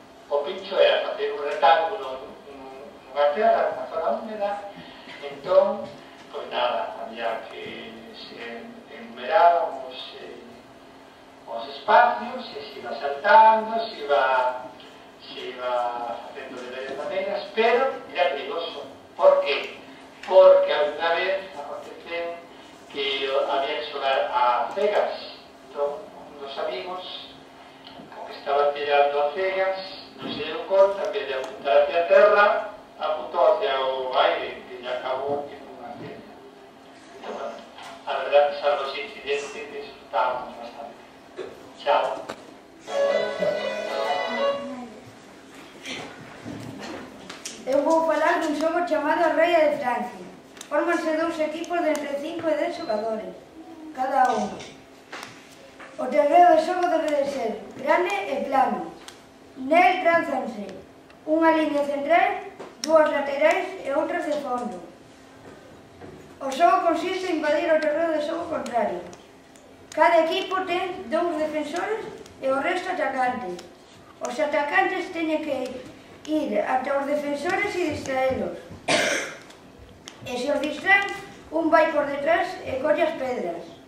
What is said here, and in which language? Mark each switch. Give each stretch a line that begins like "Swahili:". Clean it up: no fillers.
Galician: O pincho era facer un rectángulo nunha terra, nunha zona húmeda. Entón, pois nada, había que se enumerábamos os espacios, e se iba saltando, se iba facendo de varias maneiras, pero era peligroso. Por qué? Porque alguna vez aconteceu que había que xogar a cegas. Entón, uns amigos, como que estaban tirando a cegas, non se deu conta, en vez de apuntar hacia a terra, apuntou hacia o aire, que lle acabou en unha cega.
Spanish: Pero, bueno, a verdad que salvo ese incidente, disfrutábamos bastante.
Galician: Chao. Eu vou falar dun xogo chamado a Reia de Francia. Fórmanse 2 equipos de entre 5 5 e 10 xogadores, cada uno. O terreo de xogo debe de ser grande e plano. Nel trázanse unha liña central, dúas laterais e outras de fondo. O xogo consiste en invadir o terreo de xogo contrario. Cada equipo ten 2 defensores e o resto atacantes. Os atacantes teñen que ir ata os defensores e distraelos. E se os distraen, un vai por detrás e colle as pedras.